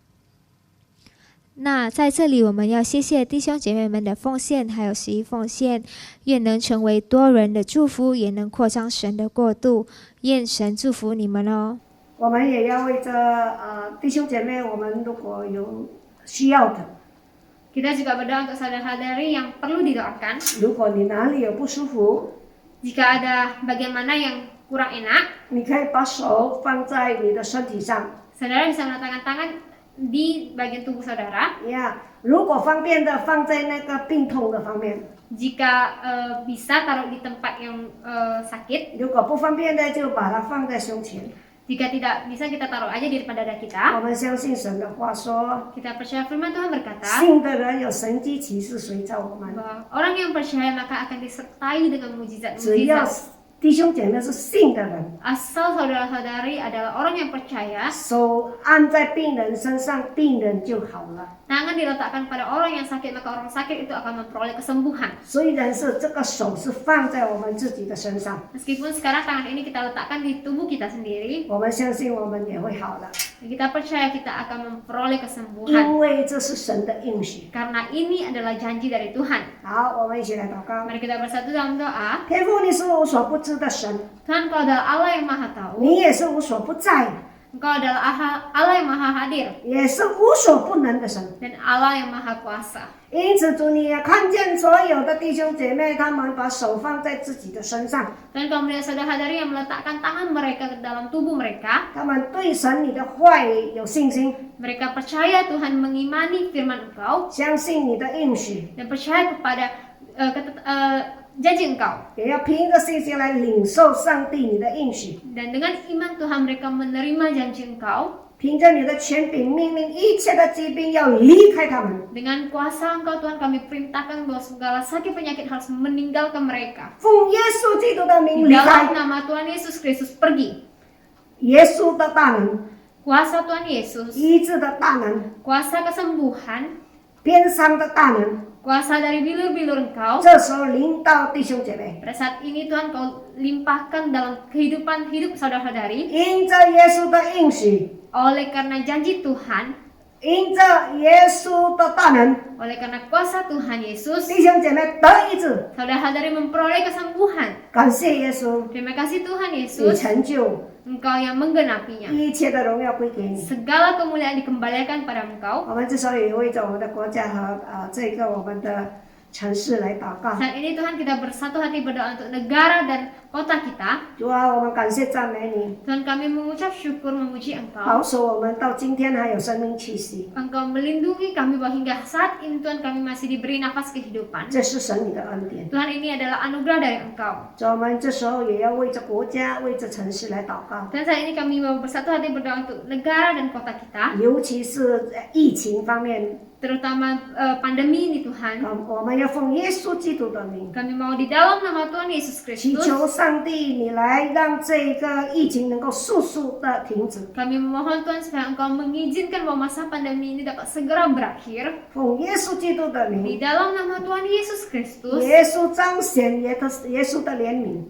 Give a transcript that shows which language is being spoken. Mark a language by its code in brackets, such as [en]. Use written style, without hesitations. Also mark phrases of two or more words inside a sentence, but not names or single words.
[zh] 那在这里，我们要谢谢弟兄姐妹们的奉献，还有11奉献，愿能成为多人的祝福，也能扩张神的国度。愿神祝福你们哦。我们也要为着弟兄姐妹，我们如果有需要的， [id] Kita juga berdoa untuk saudara-saudari yang perlu didoakan. [zh] 如果你哪里有不舒服， [id] Jika ada bagian mana yang kurang enak, [zh] 你可以把手放在你的身体上， [id] saudara bisa meletakkan tangan di bagian tubuh saudara. [zh] 如果方便的放在那个病痛的方面， [id] Jika bisa taruh di tempat yang sakit. [zh] 如果不方便的就把它放在胸前。 [id] Jika tidak bisa kita taruh aja di depan dada [zh] 我 [id] kita. [zh] 们相信神的话说， [id] Kita percaya firman Tuhan berkata [zh] 信的人有神迹奇事随着我们。 [id] bahwa orang yang percaya maka akan disertai dengan [zh] 只要 [id] mujizat-mujizat. [zh] 弟兄姐妹是信的人， [id] Asal saudara-saudari adalah orang yang percaya, [zh] 手按在病人身上，病人就好了。 [id] tangan diletakkan pada orang yang sakit maka orang sakit itu akan memperoleh kesembuhan. [zh] 虽然是这个手是放在我们自己的身上， [id] Meskipun sekarang tangan ini kita letakkan di tubuh kita sendiri, [zh] 我们相信我们也会好的， [id] kita percaya kita akan memperoleh [zh] 因 [id] kesembuhan. [zh] 为这是神的应许。 [id] Karena ini adalah janji dari Tuhan. [zh] 好，我们一起来祷告。 [id] Mari kita bersatu dalam doa. [zh] 天父，你是无所不知的神， [id] Tuhan, Kau adalah Allah yang maha tahu. [zh] 你也是无所不在， [id] Engkau adalah Allah yang maha hadir [zh] 也是无所不能的神。 [id] dan Allah yang maha kuasa. [zh] 因此，主你也看见所有的弟兄姐妹，他们把手放在自己的身上， [id] Dan Kau melihat saudara-saudari yang meletakkan tangan mereka ke dalam tubuh mereka. [zh] 他们对神你的话语有信心， [id] Mereka percaya Tuhan mengimani firman Engkau [zh] 相信你的应许， [id] dan percaya kepada janji Engkau. [zh] 也要凭着信心来领受上帝你的应许， [id] Dan dengan iman Tuhan mereka menerima janji Engkau. [zh] 凭着你的权柄命令一切的疾病要离开他们。 [id] Dengan kuasa Engkau Tuhan kami perintahkan bahwa segala sakit penyakit harus meninggalkan mereka. [zh] 奉耶稣基督的 [id] Di [zh] 名离 [id] dalam [zh] 开， [id] nama Tuhan Yesus Kristus pergi. [zh] 耶稣的大能， [id] Kuasa Tuhan Yesus, [zh] 医治的大能， [id] kuasa kesembuhan, [zh] 鞭伤的大能， [id] kuasa dari bilur-bilur Engkau. [zh] 这时候临到弟兄姐妹， [id] Pada saat ini Tuhan Kau limpahkan dalam kehidupan hidup saudara-saudari. [zh] 因着耶稣的应许， [id] Oleh karena janji Tuhan, [zh] 因着耶稣的大能， [id] oleh karena kuasa Tuhan Yesus, [zh] 弟兄姐妹得医治。 [id] saudara-saudari memperoleh kesembuhan. [zh] 感谢耶稣， [id] Terima kasih Tuhan [zh] 你 [id] Yesus, [zh] 成就 [id] Engkau yang menggenapinya. [zh] 一切的荣耀归给你。 [id] Segala kemuliaan dikembalikan pada Engkau. [zh] 我们这时候也为着我们的国家和这个我们的城市来祷告。 [id] Saat ini Tuhan kita bersatu hati berdoa untuk negara dan kota kita. [zh] 主啊，我们感谢赞美你， [id] Tuhan kami mengucap syukur memuji Engkau. [zh] 保守我们到今天还有生命气息， [id] Engkau melindungi kami bahwa hingga saat ini Tuhan kami masih diberi nafas kehidupan. [zh] 这是神你的恩典。 [id] Tuhan ini adalah anugerah dari Engkau. [zh] 主，我们这时候也要为着国家、为着城市来祷告， [id] Dan saat ini kami mau bersatu hati berdoa untuk negara dan kota kita. [zh] 尤其是疫情方面 [id] terutama pandemi ini Tuhan. [zh] 我们要奉耶稣基督的名， [id] Kami mau di dalam nama Tuhan Yesus [zh] 祈 [id] Kristus, [zh] 求上帝你来让这个疫情能够速速的停止。 [id] kami memohon Tuhan supaya Engkau mengizinkan bahwa masa pandemi ini dapat segera berakhir. [zh] 奉耶稣基督的 [id] Di [zh] 名， [id] dalam nama Tuhan Yesus Kristus, [zh] 耶稣彰显耶稣的怜悯。